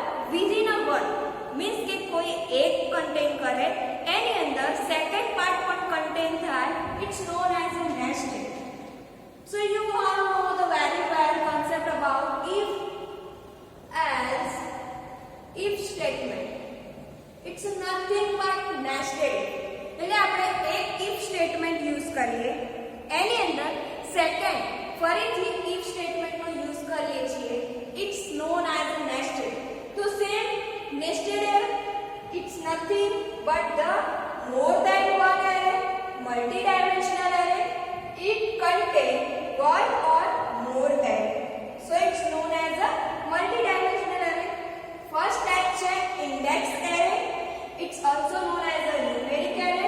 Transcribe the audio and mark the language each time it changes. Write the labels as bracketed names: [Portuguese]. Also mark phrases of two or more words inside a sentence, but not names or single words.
[English] within a one means [Gujarati] કે કોઈ એક કન્ટેન કરે એની અંદર [English] second part [Gujarati] પણ કન્ટેન થાય, [English] it's known as a nested. So you all know the very well concept about if statement. It's nothing but nested. [Gujarati] એટલે આપણે એક [English] if statement [Gujarati] યુઝ કરીએ એની અંદર સેકન્ડ ફરીથી [English] if statement [Gujarati] નો યુઝ કરીએ છીએ, [English] it's known as a nested. તો સેમ nested array, it's nothing but the more than one array, multi-dimensional array. It contains one or more array, so it's known as a multi-dimensional array. First type છે index array. It's also known as a numeric array.